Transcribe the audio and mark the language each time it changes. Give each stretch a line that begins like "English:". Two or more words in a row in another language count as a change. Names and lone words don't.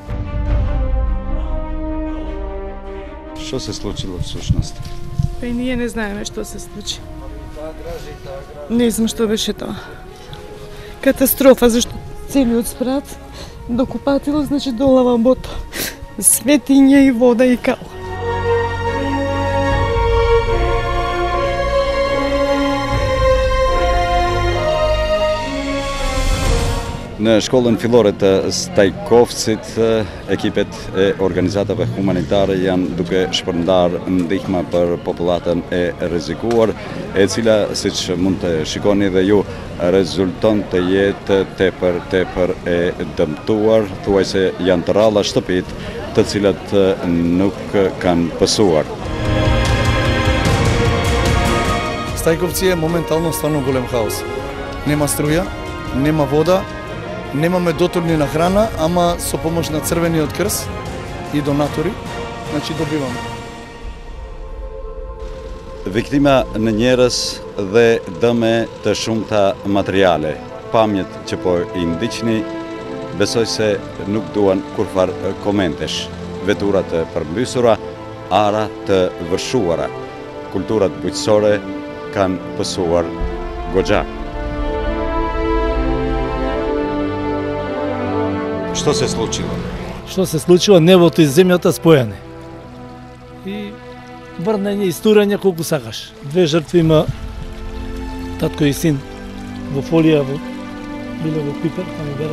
Macedonian: Што се случило всушност? Па и ние не знаеме што се случи. Не знам што беше тоа. Катастрофа, зашто целиот спрат до купатило, значи до лавабото. Светиња и вода и кал.
Albanian: Në shkollën fillore të Stajkovcit, ekipet e organizatave humanitare janë duke shpërndar ndihma për popullatën e rrezikuar, e cila, siç mund të shikoni dhe ju, rezulton të jetë tepër e dëmtuar, thuajse janë të rralla shtëpit, të cilat nuk kanë pësuar.
Macedonian: Stajkovci е моментално стварно голем хаос. Нема струја, нема вода, немаме доторни на храна, ама со помош на Црвениот крст и донатори, значи добиваме.
Albanian: Viktima në njerëz dhe dëme të shumta materiale. Pamjet që po i ndiqni, besoj se nuk duan kurfar komentesh. Vetura të përmbysura, ara të vërshuara. Kulturat bujqësore kanë pësuar goxha.
Macedonian: Што се случило? Што се случило? Небото и земјата спојани. И врнање, истурање колку сакаш. Две жртви има татко и син во фолија, биле во Пипер, таму бере.